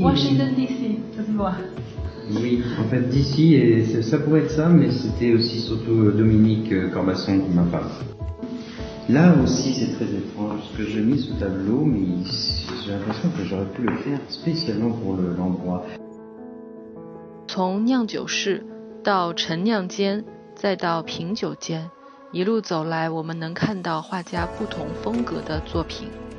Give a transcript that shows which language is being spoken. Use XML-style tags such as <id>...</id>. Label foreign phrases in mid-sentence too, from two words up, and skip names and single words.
<fr>Washington DC, ça se voit. Oui, en fait d'ici et ça pourrait être ça, mais c'était aussi surtout Dominique Corbasson qui m'a parlé. Là aussi c'est très étrange parce que j'ai mis ce tableau, mais j'ai l'impression que j'aurais pu le faire spécialement pour l'endroit.</fr> <zh>从酿酒室到陈酿间，再到品酒间，一路走来，我们能看到画家不同风格的作品。</zh>